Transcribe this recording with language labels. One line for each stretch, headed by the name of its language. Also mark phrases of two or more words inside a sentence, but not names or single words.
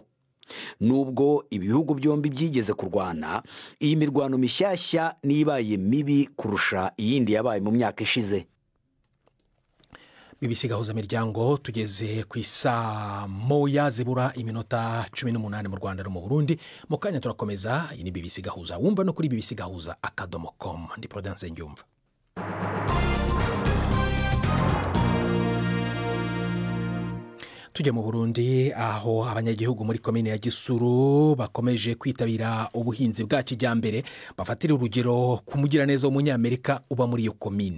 Kinyarwanda: Nubwo ibihugu byombi byigeze kurwana, iyi mirwano mishyashya nibaye mibi kurusha iyindi yabaye mu myaka ishize. BBC gahuza miryango tugeze ku isa moya zibura iminota 18 mu Rwanda no mu Burundi. Mu kanya turakomeza. Iyi ni BBC gahuza, wumva no kuri bbcgahuza.com. Ndi Prudence Ngiyumva. Tujya mu Burundi aho abanyagihugu muri komine ya Gisuru bakomeje kwitabira ubuhinzi bwa kijyambere, bafatira urugero ku mugiraneza w'umunyamerika uba muri iyo komine.